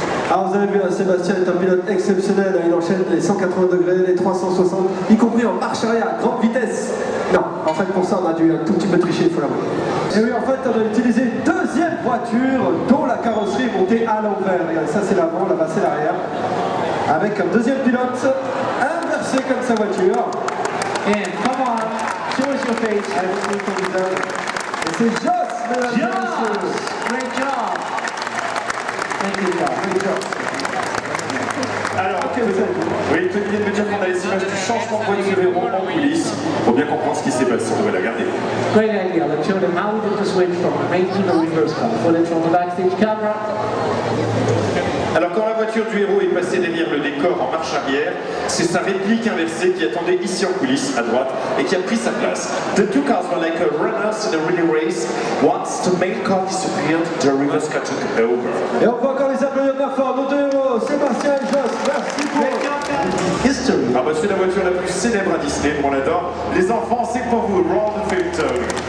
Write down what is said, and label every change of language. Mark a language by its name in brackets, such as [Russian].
[French] Alors vous avez vu, Sébastien est un pilote exceptionnel, il enchaîne les 180 degrés, les 360, y compris en marche arrière à grande vitesse. Non, en fait pour ça on a dû un tout petit peu tricher, il faut l'avouer. Et oui, en fait on a utilisé une deuxième voiture dont la carrosserie est montée à l'envers. Regardez, ça c'est l'avant, là-bas c'est l'arrière. Avec un deuxième pilote inversé comme sa voiture. [English] And come on, show us your face. [French] Allez, on ton visage. Et c'est Joss, mesdames et messieurs. [English] Great job. Thank you, Joss. Great job. [French] Alors, Ok, vous savez. oui, tu viens de me dire qu'on a les images du changement de voiture héros en coulisses. Pour bien comprendre ce qui s'est passé, on devrait la garder. [English] Great idea. Let's show them how we did the switch from a main to the reverse car. Footage from the backstage camera. [French] Alors quand la voiture du héros est passée derrière le décor en marche arrière, c'est sa réplique inversée qui attendait ici en coulisses, à droite, et qui a pris sa place. [English] The two cars were like runners in a relay race. Once the main car disappeared, the reverse car took over. [French] Et on peut encore les applaudir bien fort, nos deux héros, Sébastien et Joss. Merci pour [English] History. [French] Ah bah c'est la voiture la plus célèbre à Disney, on l'adore. Les enfants, c'est pour vous, [English] roll the film tone.